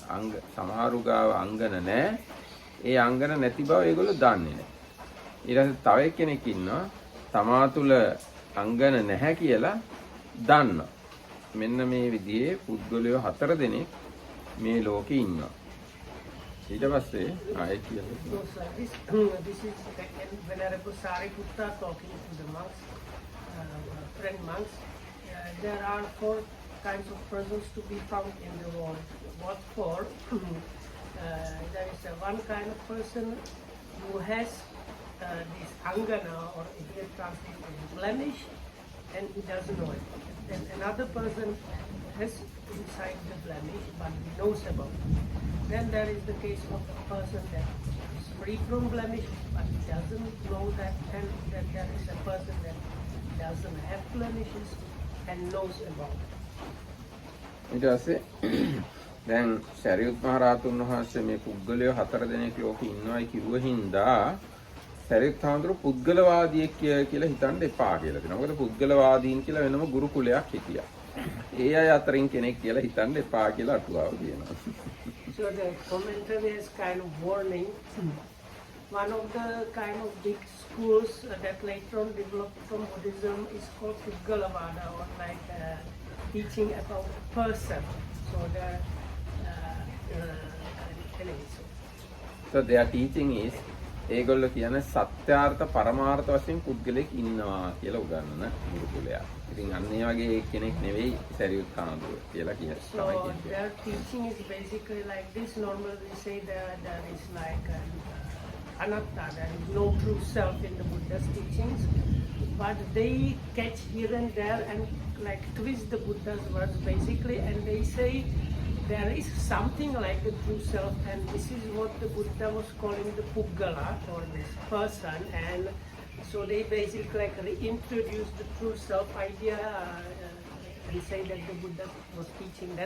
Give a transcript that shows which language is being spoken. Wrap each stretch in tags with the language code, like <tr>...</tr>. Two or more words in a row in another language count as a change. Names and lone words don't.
<si>සමහරු ගාව අංගන නැහැ. ඒ අංගන නැති බව ඒගොල්ලෝ දන්නේ නැහැ. ඊට පස්සේ තව එක්කෙනෙක් ඉන්නවා තමා තුළ අංගන නැහැ කියලා දන්නවා. මෙන්න මේ විදිහේ පුද්ගලයෝ 4 දෙනෙක් මේ ලෝකේ ඉන්නවා. ඊට පස්සේ ආයෙත් කියනවා.</si> <en>This is Venerable Sariputta talking to the monks, friend monks. There are 4 kinds of persons to be found in the world. What for? There is one kind of person who has this angana or Indian translation blemish and he doesn't know it. Then another person has inside the blemish but he knows about it. Then there is the case of a person that is free from blemish but he doesn't know that, and that there is a person that doesn't have blemishes and knows about it.</en> <si>ඊට පස්සේ දැන් සරියුත් මහ රහතුන් වහන්සේ මේ පුද්ගලයෝ 4 දෙනෙක් ලෝකේ ඉන්නවයි කිව්ව හින්දා සරියුත් හාමුදුරුවෝ පුද්ගලවාදියෙක් කියලා හිතන්න එපා කියලා දෙනවා. මොකද පුද්ගලවාදීන් කියලා වෙනම ගුරුකුලයක් හිටියා. ඒ අය අතරින් කෙනෙක් කියලා හිතන්න එපා කියලා අටුවාව කියනවා.</si> <en>So the commentary is kind of warning. One of the kind of big schools that later on developed from Buddhism is called Pudgalavada, or like teaching about a person. So their teaching is</en> <si>ඒගොල්ලෝ කියන්නේ සත්‍යාර්ථ පරමාර්ථ වශයෙන් පුද්ගලෙක් ඉන්නවා කියලා උගන්වන ගුරුකුලයක්. ඉතින් අන්න ඒ වගේ කෙනෙක් නෙවෙයි සරියුත් හාමුදුරුවෝ කියලා කියන්නේ.</si> <en>So their teaching is basically like this. Normally we say that there is like anatta, there is no true self in the Buddha's teachings, but they catch here and there and like twist the Buddha's words basically, and they say there is something like the true self, and this is what the Buddha was calling the Puggala, or this person, and so they basically like reintroduce the true self idea and say that the Buddha was teaching that.</en>